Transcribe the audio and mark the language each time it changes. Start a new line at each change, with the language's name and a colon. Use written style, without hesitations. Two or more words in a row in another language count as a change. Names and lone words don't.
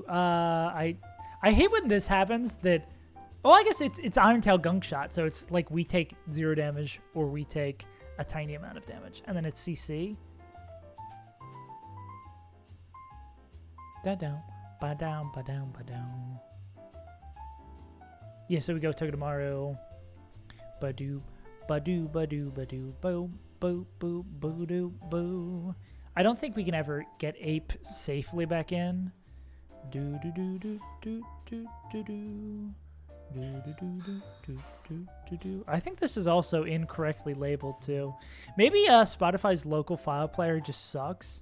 English: I hate when this happens that... Well, I guess it's Irontail Gunk Shot, so it's like we take 0 damage or we take a tiny amount of damage. And then it's CC. Da-down, ba-down, ba-down, ba-down. Yeah, so we go Togedemaru. Badoo, badoo, badoo, badoo, boo, boo, boo, boo, doo, boo. I don't think we can ever get Ape safely back in. Do do do do do do do do. Do, do, do, do, do, do, do, do. I think this is also incorrectly labeled too. Maybe Spotify's local file player just sucks.